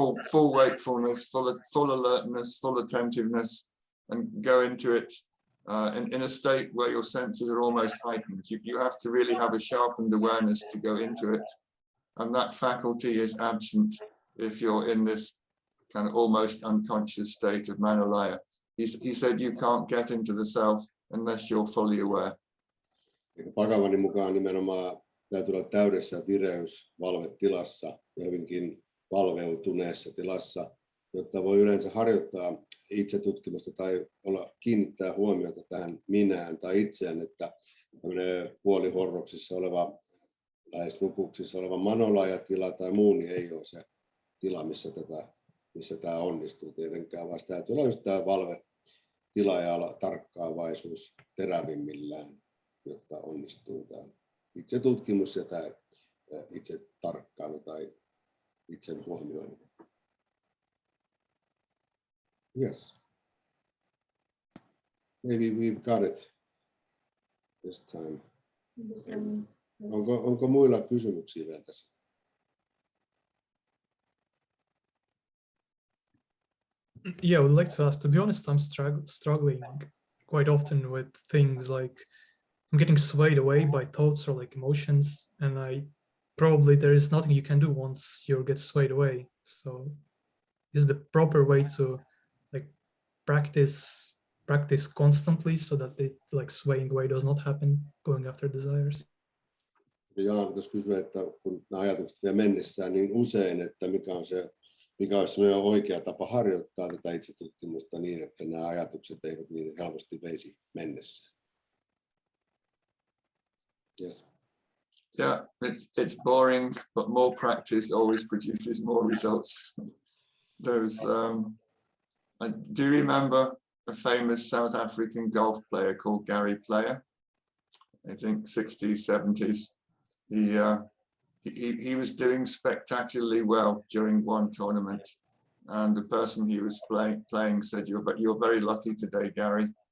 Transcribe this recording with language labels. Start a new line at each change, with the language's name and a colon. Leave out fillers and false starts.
English: full wakefulness, full alertness, full attentiveness, and go into it in a state where your senses are almost heightened. You have to really have a sharpened awareness to go into it. And that faculty is absent if you're in this kind of almost unconscious state of manolaya. He said you can't get into the self unless you're fully aware.
Finnish: Bhagavanin mukaan nimenomaan täytyy olla täydessä vireysvalvetilassa ja hyvinkin valveutuneessa tilassa, jotta voi yleensä harjoittaa itsetutkimusta tai kiinnittää huomiota tähän minään tai itseään, että puolihorroksissa oleva, lähes nukuksissa oleva manolaya-tila tai muu niin ei ole se tila, missä tämä onnistuu tietenkään, vaan täytyy olla just tämä valvetila ja tarkkaavaisuus terävimmillään, jotta onnistuu tämä itsetutkimus ja tämä itse tarkkailu tai itsen huomioiminen.
English: Yes. Maybe we've got it this time.
Finnish: Onko muilla kysymyksiä vielä tässä?
English: Yeah, I would like to ask, to be honest, I'm struggling quite often with things like I'm getting swayed away by thoughts or like emotions, and there is nothing you can do once you get swayed away. So is the proper way to like practice constantly so that the like swaying away does not happen, going after desires?
Finnish: Jaan tuossa kysyä, että kun nämä ajatukset vielä mennessään niin usein, että mikä olisi oikea tapa harjoittaa tätä itsetutkimusta niin, että nämä ajatukset eivät niin helposti veisi mennessään.
English: Yes. Yeah, it's boring, but more practice always produces more results. Do you remember a famous South African golf player called Gary Player? I think 60s, 70s. He was doing spectacularly well during one tournament, and the person he was playing said, "You're very lucky today, Gary."